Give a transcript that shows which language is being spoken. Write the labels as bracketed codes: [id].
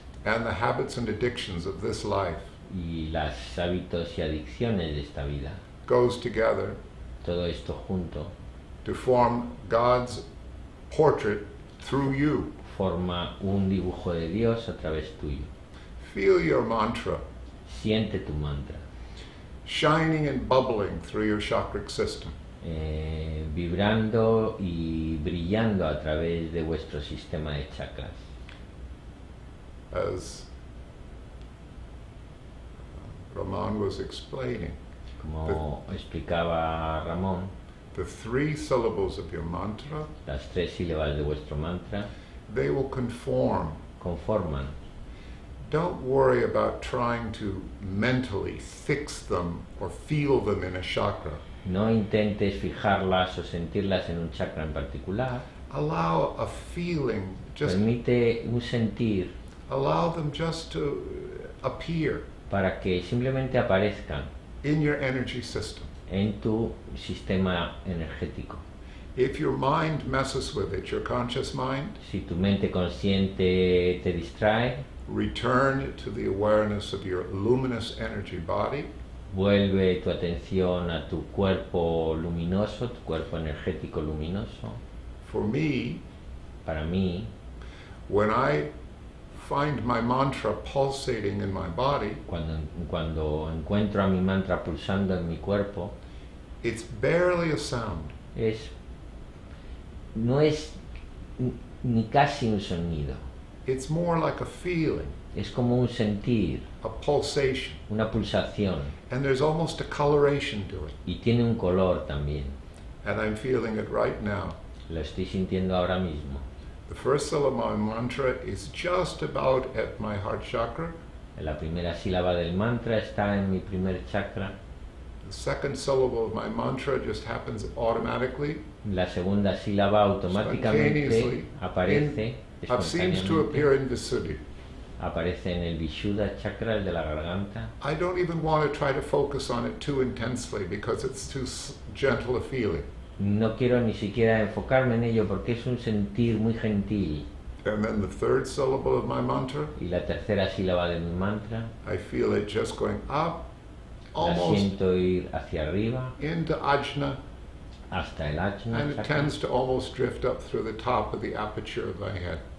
[en] and the habits and addictions of this life [es] y los hábitos y adicciones de esta vida. [en] goes together [es] Todo esto junto [en] to form God's portrait through you. [es] forma un dibujo de Dios a través tuyo. [en] Feel your mantra [es] Siente tu mantra, [en] shining and bubbling through your chakric system. [es] vibrando y brillando a través de vuestro sistema de chakras. [en] As Raman was explaining, [es] Como explicaba Ramón, [en] the 3 syllables of your mantra, [es] las 3 sílabas de vuestro mantra [en] they will conform. [es] conforman. [en] Don't worry about trying to mentally fix them or feel them in a chakra. [es] No intentes fijarlas o sentirlas en un chakra en particular. [en] Allow a feeling, just [es] Permite un sentir [en] allow them just to appear [es] para que simplemente aparezcan [en] in your energy system. [es] en tu sistema energético. [en] If your mind messes with it, your conscious mind, [es] Si tu mente consciente te distrae, [en] return to the awareness of your luminous energy body [es] vuelve tu atención a tu cuerpo luminoso, tu cuerpo energético luminoso. [en] For me, [es] Para mí, [en] when I find my mantra pulsating in my body, [es] cuando encuentro a mi mantra pulsando en mi cuerpo, [en] it's barely a sound. [es] no es ni casi un sonido, [en] It's more like a feeling, [es] es como un sentir, [en] a pulsation, [es] una pulsación, [en] and there's almost a coloration to it. [es] y tiene un color también. [en] And I'm feeling it right now. [es] Lo estoy sintiendo ahora mismo. [en] The first syllable of my mantra is just about at my heart chakra. [es] La primera sílaba del mantra está en mi primer chakra. [en] The second syllable of my mantra just happens automatically. [es] La segunda sílaba automáticamente aparece [en] Seems to appear in Visuddhi. [es] aparece en el Vishuddha chakra, el de la garganta. [en] I don't even want to try to focus on it too intensely because it's too gentle a feeling. [es] No quiero ni siquiera enfocarme en ello porque es un sentir muy gentil. [en] And then the third syllable of my mantra, [es] Y la tercera sílaba de mi mantra, [en] I feel it just going up, [es] la [en] almost [es] siento ir hacia arriba [en] into Ajna, [es] hasta el Ajna [en] and it [es] chakra, [en] tends to almost drift up through the top of the aperture of my head.